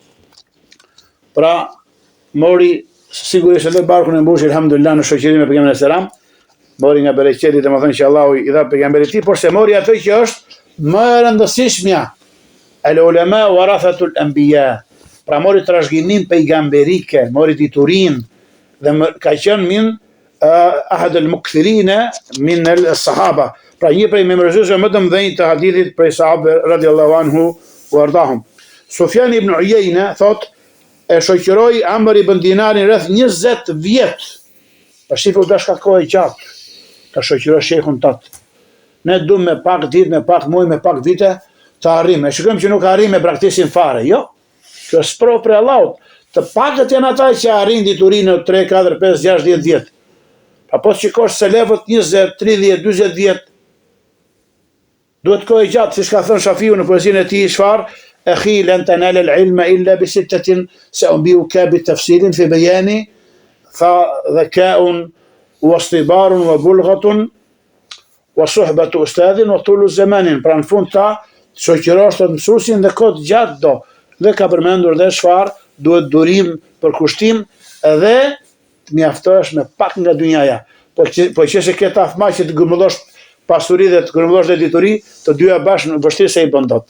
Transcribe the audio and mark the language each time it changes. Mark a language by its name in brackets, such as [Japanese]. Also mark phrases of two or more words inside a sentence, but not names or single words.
[Albanian] Pra mori sigurisht edhe barkun e mbushi alhamdulillah në shoqërinë me pejgamberin e selam. Mori nga bereqeti, domethënë që Allahu i dha pejgamberit e tij, por se mori atë që është më e rëndësishmja. [Arabic] العلماء ورثة الأنبياء. [Albanian] Pra mori trashëgimin pejgamberike, mori diturinë dhe ka qenë [Arabic] من أحد المكثرين من الصحابة. [Albanian] Pra një prej memorizësve më të mëdhenj të hadithit prej sahabëve [Arabic] رضي الله عنه وأرضاهم. [Albanian] Sufjan ibn Uyayna thot e shoqëroi Amr ibn Dinarin rreth 20 vjet. Pa shifur dashka kohë gjatë. Ka shoqëroi shehun tat. Ne duam me pak ditë, me pak muaj, me pak vite të arrijmë. Shikojmë që nuk arrijmë me praktisin fare, jo. Kjo është provë për Allahut. Të pakët janë ata që arrin diturinë në 3, 4, 5, 6, 10 vjet. Apo shikosh selefët 20, 30, 40 vjet. Duhet kohë gjatë, siç ka thënë Shafiu në poezinë e tij, çfarë? [Arabic] أخي لن تنال العلم إلا بستة سأنبيك بتفصيل في بيان فذكاء واصطبار وبلغة وصحبة أستاذ وطول الزمان. [Albanian] Pra në fund ta shoqërosh të mësuesin dhe kohë gjatë do. Dhe ka përmendur dhe çfarë? Duhet durim për kushtim dhe të mjaftohesh me pak nga dynjaja. Po që se ke tafma që të grumbullosh pasuri dhe të grumbullosh dhe dituri, të dyja bashkë në vështirë se i bën dot.